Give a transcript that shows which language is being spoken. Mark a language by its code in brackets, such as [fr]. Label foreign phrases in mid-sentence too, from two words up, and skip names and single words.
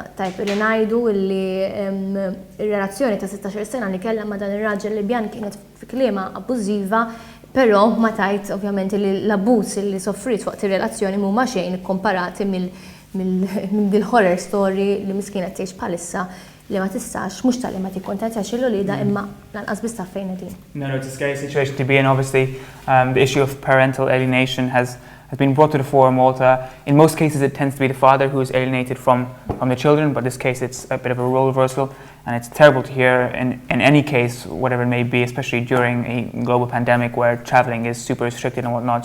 [mt] Tajb li ngħidu li r-relazzjoni ta' 16 sena li kellha ma' dan ir-raġel Libjan kienet fi kliema abbużiva, però ma tajt ovvjament li l-abbuż li soffrit waqt ir-relazzjoni mhuma xejn komparati mill dil- [en] horror story [mt] li miskienet tgħix bħalissa li ma tistax mhux tal-li ma tikkuntattjax il-ulieda imma lanqas biss taf fejn qegħdin. [en] No, it's a scary situation to be in. Obviously, the issue of parental alienation has been brought to the fore in Malta. In most cases, it tends to be the father who is alienated from the children, but in this case, it's a bit of a role reversal, and it's terrible to hear in any case, whatever it may be, especially during a global pandemic where traveling is super restricted and whatnot.